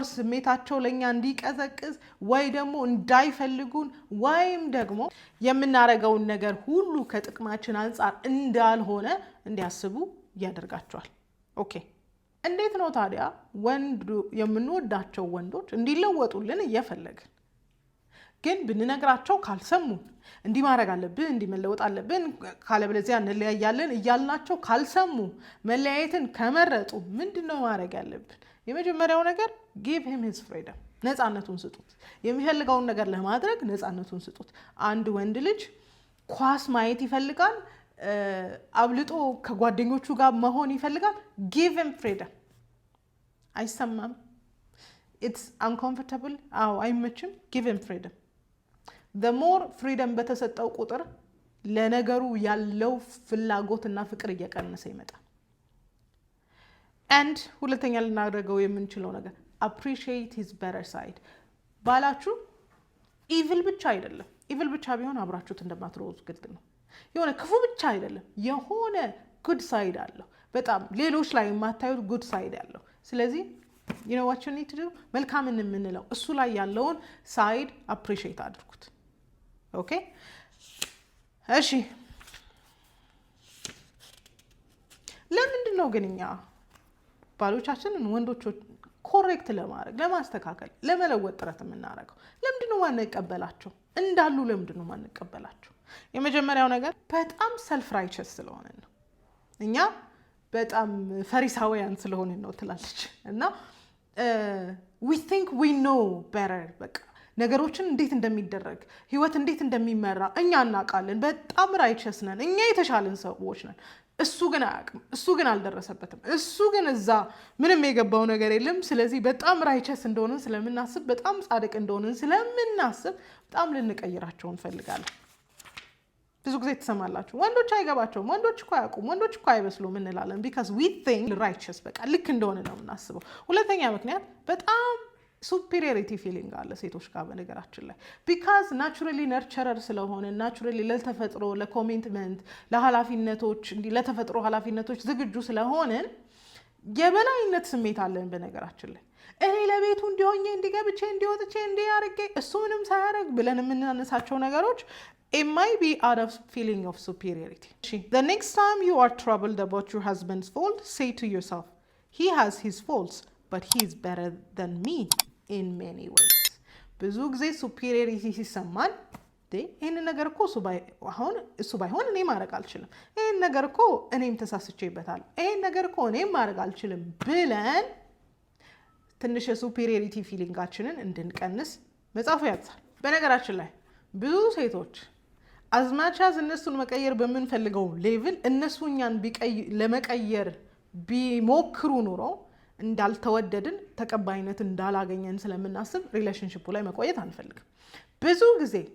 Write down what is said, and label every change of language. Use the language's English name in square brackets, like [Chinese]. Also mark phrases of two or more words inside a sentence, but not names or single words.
[Amharic] ስሜታቸው ለኛ እንዲቀዘቅዝ ወይ ደግሞ እንዳይፈልጉን ወይም ደግሞ የምናረገውን ነገር ሁሉ ከጥቅማችን አንጻር እንዳልሆነ እንዲያስቡ ያደርጋቸዋል። ኦኬ እንዴት ነው ታዲያ የምንወዳቸው ወንዶች እንዲለወጡልን እየፈለግን ግን ብንነግራቸው ካልሰሙን፣ እንዲህ ማድረግ አለብን፣ እንዲህ መለወጥ አለብን፣ ካለበለዚያ እንለያያለን እያልናቸው ካልሰሙ፣ መለያየትን ከመረጡ ምንድነው ማድረግ ያለብን? የመጀመሪያው ነገር [English] give him his freedom፣ [Amharic] ነፃነቱን ስጡት። የሚፈልገውን ነገር ለማድረግ ነፃነቱን ስጡት። አንድ ወንድ ልጅ ኳስ ማየት ይፈልጋል፣ አብልጦ ከጓደኞቹ ጋር መሆን ይፈልጋል። [English] give him freedom። [Amharic] አይሰማም፣ [English] it's uncomfortable፣ [Amharic] አይመችም። [English] give him freedom። the more freedom [Amharic] በተሰጠው ቁጥር ለነገሩ ያለው ፍላጎትና ፍቅር እየቀነሰ ይመጣል። and ሁለተኛ ልናደርገው የምንችለው ነገር [English] appreciate his better side። [Amharic] ባላችሁ evil ብቻ አይደለም። evil ብቻ ቢሆን አብራችሁት እንደማትሮዙ ግልጥ ነው። የሆነ ክፉ ብቻ አይደለም፣ የሆነ [English] good side [Amharic] አለው። በጣም ሌሎች ላይ የማታዩት [English] good side [Amharic] አለው። ስለዚህ [English] you know what you need to do፣ [Amharic] መልካምን የምንለው እሱ ላይ ያለውን ሳይድ appreciate አድርጉት። ኦኬ እሺ ለምንድን ነው ግን እኛ ባሎቻችንን ወንዶች ኮሬክት ለማድረግ፣ ለማስተካከል፣ ለመለወጥ ጥረት የምናደርገው? ለምንድን ነው ማንቀበላቸው? እንዳሉ ለምንድን ነው ማንቀበላቸው? የመጀመሪያው ነገር በጣም [English] self righteous [Amharic] ስለሆነ ነው። እኛ በጣም ፈሪሳውያን ስለሆነ ነው ትላለች እና [English] we think we know better። [Amharic] በቃ ነገሮችን እንዴት እንደሚደረግ፣ ህይወት እንዴት እንደሚመራ እኛ እናውቃለን። በጣም ራይቸስ ነን፣ እኛ የተሻለን ሰዎች ነን። እሱ ግን አያውቅም፣ እሱ ግን አልደረሰበትም፣ እሱ ግን እዛ ምንም የገባው ነገር የለም። ስለዚህ በጣም ራይቸስ እንደሆንን ስለምናስብ፣ በጣም ጻድቅ እንደሆንን ስለምናስብ በጣም ልንቀይራቸው እንፈልጋለን። ብዙ ጊዜ ትሰማላችሁ ወንዶች አይገባቸውም፣ ወንዶች እኮ አያውቁም፣ ወንዶች እኮ አይበስሉም እንላለን። [English] because we think righteous [Amharic] በቃ ልክ እንደሆነ ነው የምናስበው። ሁለተኛ ምክንያት በጣም [English] superiority feeling [Amharic] አለ ሴቶች ጋር በነገራችን ላይ [English] because naturally nurturer [Amharic] ስለሆነ naturally ለተፈጥሮ ለኮሚትመንት ለኃላፊነቶች እንዲህ ለተፈጥሮ ኃላፊነቶች ዝግጁ ስለሆነን የበላይነት ስሜት አለን በነገራችን ላይ። እኔ ለቤቱ እንዲሆኜ እንዲገብቼ እንዲወጥቼ እንዲያርጌ እሱ ምንም ሳያደርግ ብለን የምናነሳቸው ነገሮች [English] it might be out of feeling of superiority. The next time you are troubled about your husband's fault, say to yourself, he has his faults, but he is better than me in many ways. [Amharic] ብዙ ጊዜ superiority ሲሰማን ይህን ነገር እኮ እሱ ባይሆን እኔ ማድረግ አልችልም፣ ይህን ነገር እኮ እኔም ተሳስቼበታል፣ ይህን ነገር እኮ እኔም ማድረግ አልችልም ብለን ትንሽ የሱፒሪዮሪቲ ፊሊንጋችንን እንድንቀንስ መጽሐፉ ያዛል። በነገራችን ላይ ብዙ ሴቶች አዝማቻዝ እነሱን መቀየር በምንፈልገው ሌቭል እነሱ እኛን ለመቀየር ቢሞክሩ ኑሮ እንዳልተወደድን ተቀባይነት እንዳላገኘን ስለምናስብ ሪሌሽንሺፑ ላይ መቆየት አንፈልግም። ብዙ ጊዜ